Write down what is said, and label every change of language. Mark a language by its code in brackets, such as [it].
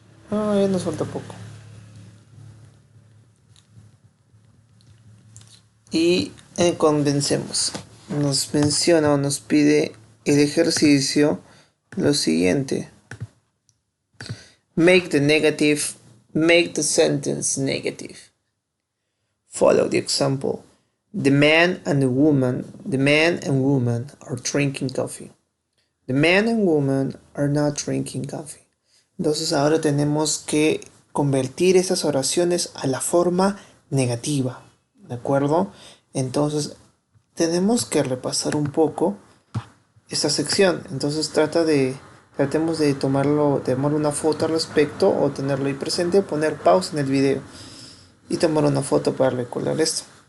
[es] Ya nos falta poco. Y convencemos. Nos menciona o nos pide el ejercicio lo siguiente. [en] Make the sentence negative. Follow the example. The man and woman are drinking coffee. The man and woman are not drinking coffee. [es] Entonces ahora tenemos que convertir esas oraciones a la forma negativa, ¿de acuerdo? Entonces tenemos que repasar un poco esta sección. Entonces tratemos de tomar una foto al respecto o tenerlo ahí presente, poner pausa en el video y tomar una foto para recordar esto.